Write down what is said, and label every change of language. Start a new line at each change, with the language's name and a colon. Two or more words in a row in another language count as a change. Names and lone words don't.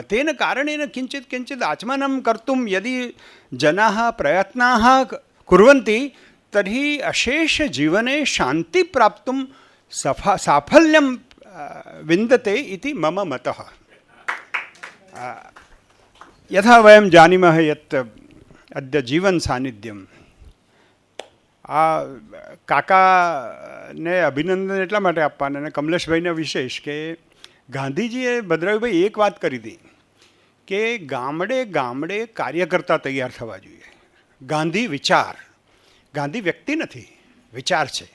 Sanskrit: तेन कारणेन किञ्चित् किञ्चित् आचमनं कर्तुं यदि जनाः प्रयत्नाः कुर्वन्ति तर्हि अशेषजीवने शान्ति प्राप्तुं साफल्यं विन्दते इति मम मतः. यथा वयं जानीमः यत् अद्य जीवनसान्निध्यं
Gujarati: કાકાને અભિનંદન એટલા માટે આપવાના અને કમલેશભાઈને વિશેષ કે ગાંધીજીએ ભદ્રાયુભાઈ એક વાત કરી હતી કે ગામડે ગામડે કાર્યકર્તા તૈયાર થવા જોઈએ. ગાંધી વિચાર, ગાંધી વ્યક્તિ નથી, વિચાર છે.